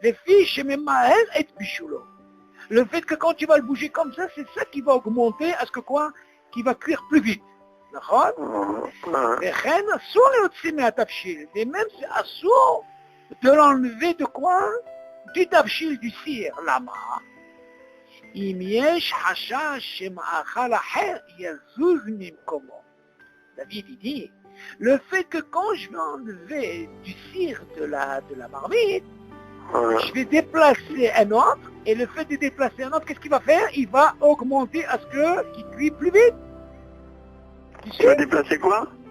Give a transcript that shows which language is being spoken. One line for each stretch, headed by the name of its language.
French: Les fiches, même et bichoulo. Le fait que quand tu vas le bouger comme ça, c'est ça qui va augmenter à ce que quoi? Qui va cuire plus vite. D'accord?
Hebrew: וכן אסור להוציא מהתבשיל,
French: et même c'est assour de l'enlever de quoi? Du תבשיל, du cire.
Hebrew: למה? אם יש חשש שמאכל אחר יזוז ממקומו.
French: David il dit, le fait que quand je vais enlever du cire de la marmite, je vais déplacer un autre, et le fait de déplacer un autre, qu'est-ce qu'il va faire? Il va augmenter à ce qu'il cuit plus vite. Tu vas déplacer quoi?